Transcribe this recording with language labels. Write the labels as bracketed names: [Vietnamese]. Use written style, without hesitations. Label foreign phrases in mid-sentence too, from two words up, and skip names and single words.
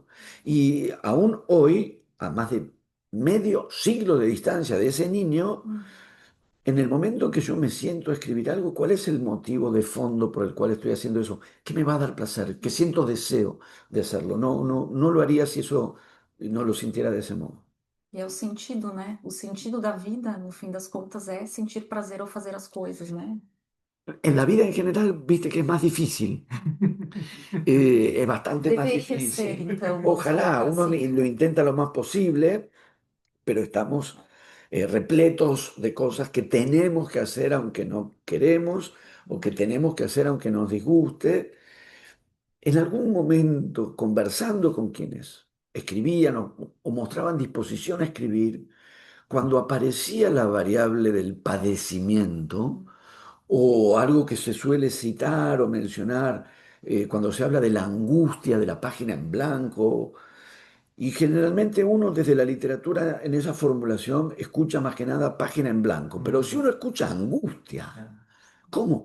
[Spanish] Y aún hoy, a más de medio siglo de distancia de ese niño, en el momento en que yo me siento a escribir algo, ¿cuál es el motivo de fondo por el cual estoy haciendo eso? ¿Qué me va a dar placer? ¿Qué siento deseo de hacerlo? No lo haría si eso no lo sintiera de ese modo. [Portuguese] E é o sentido, né? O sentido da vida, no fim das contas, é sentir prazer ao fazer as coisas, né? [Spanish] En la vida en general, viste que es más difícil. Es bastante más [Portuguese] Deveria ser, [Spanish] difícil. [Portuguese] então, vamos [Spanish] Ojalá [Portuguese] colocar [Spanish] uno [Portuguese] assim. [Spanish] lo intenta lo más posible, pero estamos repletos de cosas que tenemos que hacer aunque no queremos o que tenemos que hacer aunque nos disguste. En algún momento, conversando con quienes escribían o mostraban disposición a escribir, cuando aparecía la variable del padecimiento o algo que se suele citar o mencionar cuando se habla de la angustia de la página en blanco, y generalmente uno desde la literatura en esa formulación escucha más que nada página en blanco, pero si uno escucha angustia, ¿cómo?